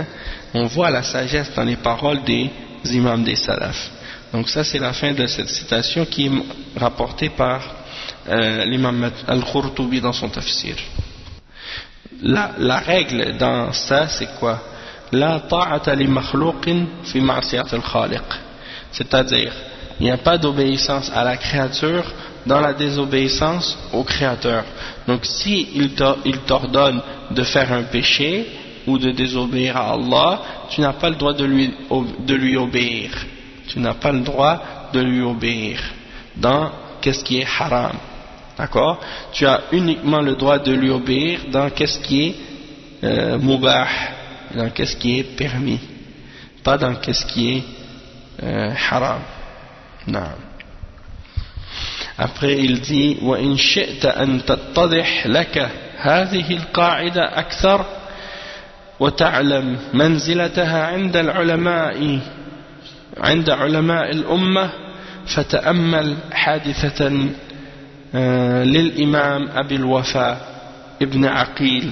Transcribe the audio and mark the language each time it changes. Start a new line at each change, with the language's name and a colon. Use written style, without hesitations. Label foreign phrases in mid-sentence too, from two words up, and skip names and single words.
French: On voit la sagesse dans les paroles des imams des salafs. Donc ça c'est la fin de cette citation qui est rapportée par l'imam al-Qurtubi dans son tafsir. La règle dans ça c'est quoi?
Arabic: لا طاعة لمخلوق في معصية الخالق.
French: C'est-à-dire il n'y a pas d'obéissance à la créature dans la désobéissance au créateur. Donc si il t'ordonne de faire un péché ou de désobéir à Allah, tu n'as pas le droit de lui obéir. Tu n'as pas le droit de lui obéir dans qu'est-ce qui est haram. D'accord? Tu as uniquement le droit de lui obéir dans qu'est-ce qui est mubah, dans qu'est-ce qui est permis, pas dans qu'est-ce qui est haram. Non. Après il dit
Arabic: وإن شئت أن تتضح لك هذه القاعدة أكثر وتعلم منزلتها عند علماء الأمة فتأمل حادثة للإمام أبي الوفاء ابن عقيل